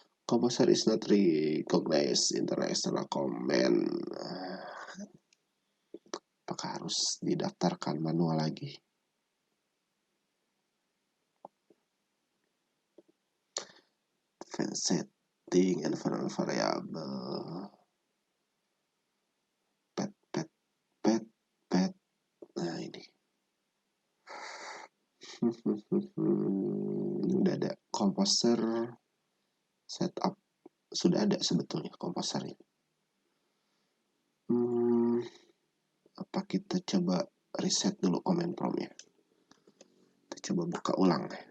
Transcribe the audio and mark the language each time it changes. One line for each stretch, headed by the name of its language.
English: Composer is not recognized international command.
Indonesian: Apakah harus didaftarkan manual lagi? advanced setting, environment variable, pet. Nah ini. Ini udah ada composer setup, sudah ada sebetulnya komposernya. Apa kita coba reset dulu command prompt-nya. Kita coba buka ulang.